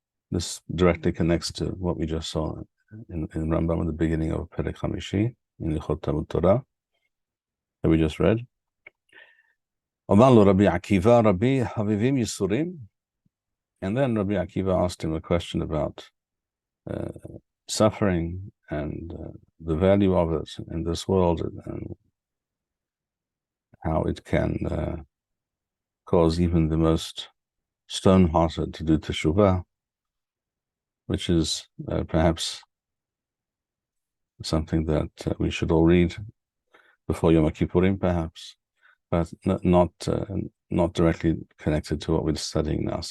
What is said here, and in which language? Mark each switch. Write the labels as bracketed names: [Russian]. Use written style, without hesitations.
[English] This directly connects to what we just saw in Rambam at the beginning of Perek Hamishi, in Hilchot Torah, that we just read. [Hebrew] אמר לו רבי עקיבא, רבי חביבים ייסורים? [English] And then Rabbi Akiva asked him a question about suffering and the value of it in this world, and how it can cause even the most stone-hearted to do teshuvah, which is perhaps something that we should all read before Yom Kippurim, perhaps, but not directly connected to what we're studying now.